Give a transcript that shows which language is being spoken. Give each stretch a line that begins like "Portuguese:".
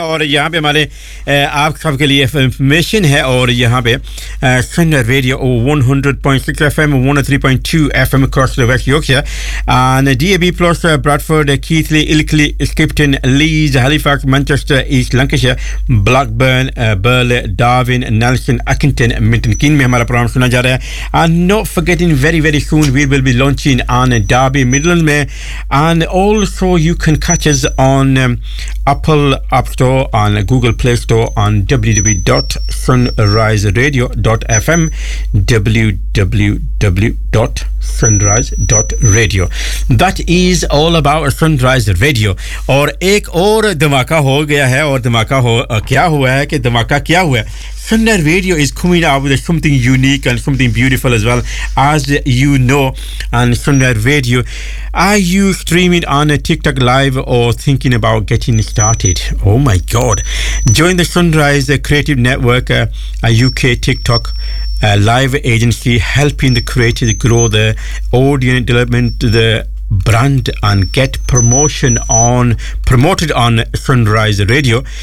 Hindi: और यहाँ पे हमारे आप सबके लिए इंफॉर्मेशन है, और यहाँ पे सुनर radio 100.6 FM, 103.2 FM
English: across the West Yorkshire, and DAB plus
Hindi: Bradford, कीथली, इल्कली, स्किप्टन, lease, Halifax, Manchester, east Lancashire, Blackburn, बर्ले, Darwin, Nelson, अकिंगटन, मिंटन कीन में हमारा प्रोग्राम सुना जा रहा है।
English: And not forgetting, very very soon we will be launching on Derby Midland में, and also you can catch us on Apple App Store, on Google Play Store, on www.sunriseradio.fm, www.sunrise.radio. That is all about Sunrise Radio.
Hindi: और एक और धमाका हो गया है, और धमाका हो क्या हुआ है कि धमाका क्या हुआ है,
English: Sunrise Radio is coming out with something unique and something beautiful as well, as you know. And Sunrise Radio, are you streaming on a TikTok live or thinking about getting started? Oh my God! Join the Sunrise Creative Network, a UK TikTok live agency helping the creators grow their audience development, the brand, and get promoted on Sunrise Radio.